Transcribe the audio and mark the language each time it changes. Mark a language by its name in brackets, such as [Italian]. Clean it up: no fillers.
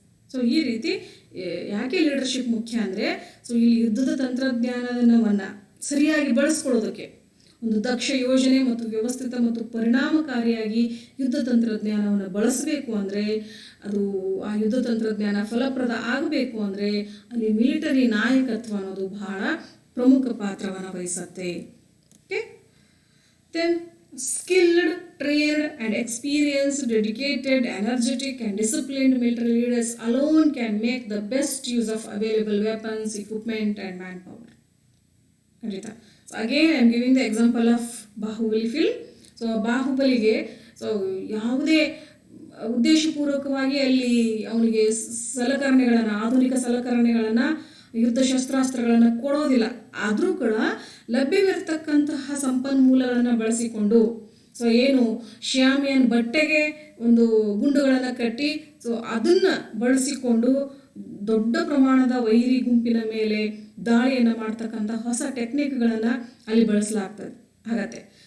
[Kannada] So ಈ ರೀತಿ ಯಾಕೆ ಲೀಡರ್ಶಿಪ್ ಮುಖ್ಯ ಅಂದರೆ, ಸೊ ಇಲ್ಲಿ ಯುದ್ಧದ ತಂತ್ರಜ್ಞಾನವನ್ನು ಸರಿಯಾಗಿ ಬಳಸ್ಕೊಳ್ಳೋದಕ್ಕೆ ಒಂದು ದಕ್ಷ ಯೋಜನೆ ಮತ್ತು ವ್ಯವಸ್ಥಿತ ಮತ್ತು ಪರಿಣಾಮಕಾರಿಯಾಗಿ ಯುದ್ಧ ತಂತ್ರಜ್ಞಾನವನ್ನು ಬಳಸಬೇಕು ಅಂದರೆ, ಅದು ಆ ಯುದ್ಧ ತಂತ್ರಜ್ಞಾನ ಫಲಪ್ರದ ಆಗಬೇಕು ಅಂದರೆ ಅಲ್ಲಿ ಮಿಲಿಟರಿ ನಾಯಕತ್ವ ಅನ್ನೋದು ಬಹಳ ಪ್ರಮುಖ ಪಾತ್ರವನ್ನು ವಹಿಸುತ್ತೆ. [English] Okay, then skilled, trained and experienced, dedicated, energetic and disciplined military leaders alone can make the best use of available weapons, equipment and manpower. [Kannada] ಖಂಡಿತ. [English] So again I am giving the example of Baahubali film. [Kannada] So ಬಾಹುಬಲಿಗೆ ಯಾವುದೇ ಉದ್ದೇಶಪೂರ್ವಕವಾಗಿ ಅಲ್ಲಿ ಅವನಿಗೆ ಸಲಕರಣೆಗಳನ್ನು, ಆಧುನಿಕ ಸಲಕರಣೆಗಳನ್ನು, ಯುದ್ಧ ಶಸ್ತ್ರಾಸ್ತ್ರಗಳನ್ನು ಕೊಡೋದಿಲ್ಲ. ಆದರೂ ಕೂಡ ಲಭ್ಯವಿರತಕ್ಕಂತಹ ಸಂಪನ್ಮೂಲಗಳನ್ನು ಬಳಸಿಕೊಂಡು, ಏನು ಶ್ಯಾಮಿಯನ್ ಬಟ್ಟೆಗೆ ಒಂದು ಗುಂಡುಗಳನ್ನು ಕಟ್ಟಿ ಅದನ್ನು ಬಳಸಿಕೊಂಡು ದೊಡ್ಡ ಪ್ರಮಾಣದ ವೈರಿ ಗುಂಪಿನ ಮೇಲೆ ದಾಳಿಯನ್ನು ಮಾಡ್ತಕ್ಕಂಥ ಹೊಸ ಟೆಕ್ನಿಕ್ಗಳನ್ನು ಅಲ್ಲಿ ಆಗತ್ತೆ.